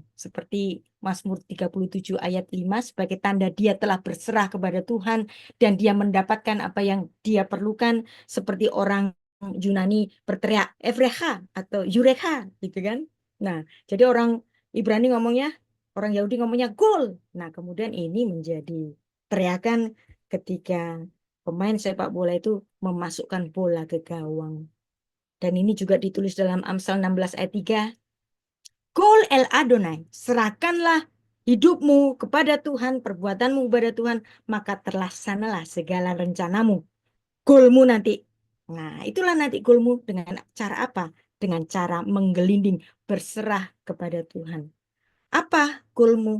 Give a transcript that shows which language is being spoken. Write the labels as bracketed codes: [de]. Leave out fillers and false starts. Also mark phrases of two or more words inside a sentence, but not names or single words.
[id] Seperti Mazmur 37 ayat 5, sebagai tanda dia telah berserah kepada Tuhan dan dia mendapatkan apa yang dia perlukan, seperti orang Yunani berteriak Evreha atau Yureha gitu kan. Nah, jadi orang Ibrani ngomongnya, orang Yahudi ngomongnya gol. Nah, kemudian ini menjadi teriakan ketika pemain sepak bola itu memasukkan bola ke gawang. Dan ini juga ditulis dalam Amsal 16 ayat 3. [he] גול אל יהוה, [id] serahkanlah hidupmu kepada Tuhan, perbuatanmu kepada Tuhan, maka terlaksanalah segala rencanamu. Goalmu nanti. Nah, itulah nanti goalmu dengan cara apa? Dengan cara menggelinding, berserah kepada Tuhan. Apa goalmu?